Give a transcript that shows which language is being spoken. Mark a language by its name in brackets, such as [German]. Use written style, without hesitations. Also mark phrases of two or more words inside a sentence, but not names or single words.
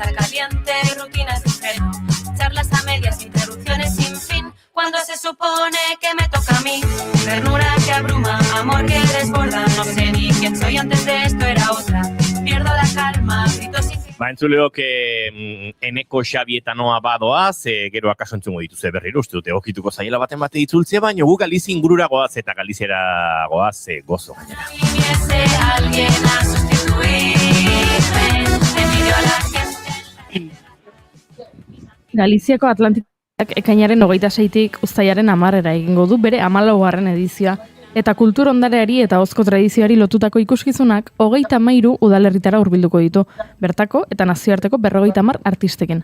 [Spanish] caliente, rutinas de estreno, charlas a medias, interrupciones sin fin, cuando se supone que me toca a mí. Ternura que abruma, amor que desborda, no sé ni quién soy, antes de esto era otra. Pierdo la calma, grito sin fin. [Basque] Entzuleok eneko Xabietanoa badoaz, gero akaso entzungo dituze berriro, uste dute okituko zaiela baten bate itzultzea, baina gu Galizi ingurura goaz eta Galiziera goaz gozo gainera. [Spanish] Viniese alguien a sustituirme, envidio a la gente. [Basque] Galiziako Atlantikak ekainaren 26tik uztailaren 10 egingo du bere 14. edizioa, eta kultur ondareari eta ahozko tradizioari lotutako ikuskizunak 33 udalerritara hurbilduko ditu, bertako eta nazioarteko 50 artistekin.